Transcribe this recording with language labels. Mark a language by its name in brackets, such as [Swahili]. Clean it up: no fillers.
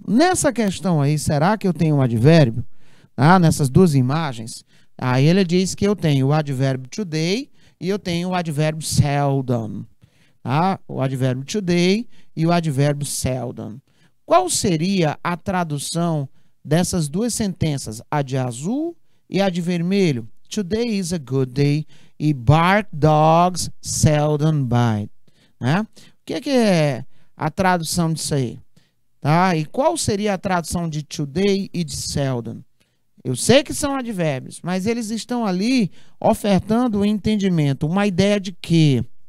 [Portuguese] Nessa questão aí, será que eu tenho um advérbio? Ah, nessas duas imagens, aí ele diz que eu tenho o advérbio today e eu tenho o advérbio seldom. Tá? O advérbio today e o advérbio seldom. Qual seria a tradução dessas duas sentenças, a de azul e a de vermelho? [English] Today is a good day e bark dogs seldom bite. [Portuguese] Né? O que é a tradução disso aí? Tá? E qual seria a tradução de today e de seldom? Eu sei que são advérbios, mas eles estão ali ofertando o entendimento, uma ideia de quê?